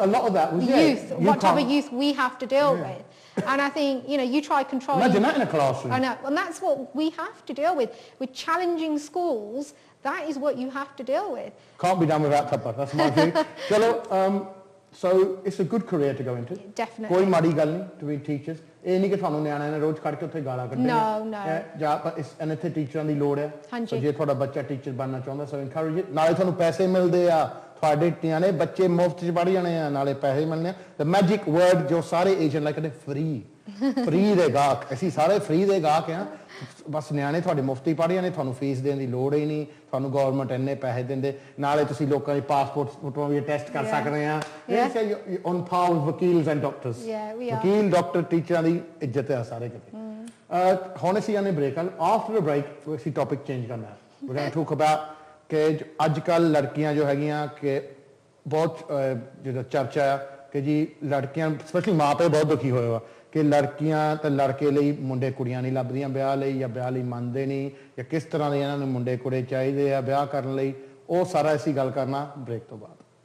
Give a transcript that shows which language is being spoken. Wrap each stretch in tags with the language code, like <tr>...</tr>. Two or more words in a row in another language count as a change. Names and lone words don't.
<en>a lot of that was, youth, what type of youth we have to deal with. And I think, you try controlling... Imagine that in a classroom. I know. And that's what we have to deal with challenging schools That is what you have to deal with. Can't be done without thappa. That's my view. Chalo, so it's a good career to go into. Definitely.</en> <pa>ਕੋਈ ਮਾੜੀ ਗੱਲ ਨਹੀਂ</pa> <en>to be teachers.</en> <pa>ਇਹ ਨਹੀਂ ਕਿ ਤੁਹਾਨੂੰ ਨਿਆਣਿਆਂ ਨੇ ਰੋਜ਼ ਖੜ ਕੇ ਉੱਥੇ ਗਾਲਾਂ ਕੱਢਣੀਆਂ।</pa> <en>No.</en> <pa>ਜਾਂ ਇਹਨਾਂ ਇੱਥੇ ਟੀਚਰਾਂ ਦੀ ਲੋੜ ਹੈ। ਹਾਂਜੀ। ਸੋ ਜੇ ਤੁਹਾਡਾ ਬੱਚਾ ਟੀਚਰ ਬਣਨਾ ਚਾਹੁੰਦਾ ਸੋ</pa> <en>encourage it।</en> <pa>ਨਾਲੇ ਤੁਹਾਨੂੰ ਪੈਸੇ ਮਿਲਦੇ ਆ ਤੁਹਾਡੇ ਨਿਆਣੇ ਬੱਚੇ ਮੁਫਤ 'ਚ ਪੜ੍ਹ ਜਾਣੇ ਆ ਨਾਲੇ ਪੈਸੇ ਮਿਲਣੇ ਆ।</pa> <en>The magic word</en> <pa>ਜੋ ਸਾਰੇ</pa> <en>agent like</en> <pa>ਕਹਿੰਦੇ free ਦੇ ਗਾਹਕ ਅਸੀਂ ਸਾਰੇ free ਦੇ ਗਾਹਕ ਆ ਬਸ ਨਿਆਣੇ ਤੁਹਾਡੇ ਮੁਫਤ ਹੀ ਪੜ੍ਹ ਜਾਣੇ ਤੁਹਾਨੂੰ ਫੀਸ ਦੇਣ ਦੀ ਲੋੜ ਹੀ ਨਹੀਂ ਤੁਹਾਨੂੰ ਗਵਰਨਮੈਂਟ ਇੰਨੇ ਪੈਸੇ ਦਿੰਦੇ ਨਾਲੇ ਤੁਸੀਂ ਲੋਕਾਂ ਦੀ ਪਾਸਪੋਰਟ ਫੋਟੋਆਂ ਵੀ ਟੈਸਟ ਕਰ ਸਕਦੇ ਆ</pa> <en>on par with</en> <pa>ਵਕੀਲਸ</pa> <en>and doctors</en> <pa>ਵਕੀਲ ਡਾਕਟਰ ਟੀਚਰਾਂ ਦੀ ਇੱਜ਼ਤ ਹੈ ਸਾਰੇ ਕਿਤੇ ਹੁਣ ਅਸੀਂ ਆਨੇ</pa> <en>break after a break</en> <pa>ਅਸੀਂ</pa> <en>topic change</en> <pa>ਕਰਨਾ</pa> <en>we're going to talk about</en> <pa>ਕਿ ਅੱਜ ਕੱਲ੍ਹ ਲੜਕੀਆਂ ਜੋ ਹੈਗੀਆਂ ਕਿ ਬਹੁਤ ਜਿਹੜਾ ਚਰਚਾ ਆ ਕਿ ਜੀ ਲੜਕੀਆਂ ਸਪੈਸ਼ਲੀ ਮਾਂ ਪਿਓ ਬਹੁਤ ਦੁਖੀ ਹੋਏ ਵਾ ਕਿ ਲੜਕੀਆਂ ਤੇ ਲੜਕੇ ਲਈ ਮੁੰਡੇ ਕੁੜੀਆਂ ਨਹੀਂ ਲੱਭਦੀਆਂ ਵਿਆਹ ਲਈ ਜਾਂ ਵਿਆਹ ਲਈ ਮੰਨਦੇ ਨਹੀਂ ਜਾਂ ਕਿਸ ਤਰ੍ਹਾਂ ਦੇ ਇਹਨਾਂ ਨੂੰ ਮੁੰਡੇ ਕੁੜੇ ਚਾਹੀਦੇ ਆ ਵਿਆਹ ਕਰਨ ਲਈ ਉਹ ਸਾਰਾ ਅਸੀਂ ਗੱਲ ਕਰਨਾ ਬ੍ਰੇਕ ਤੋਂ ਬਾਅਦ</pa>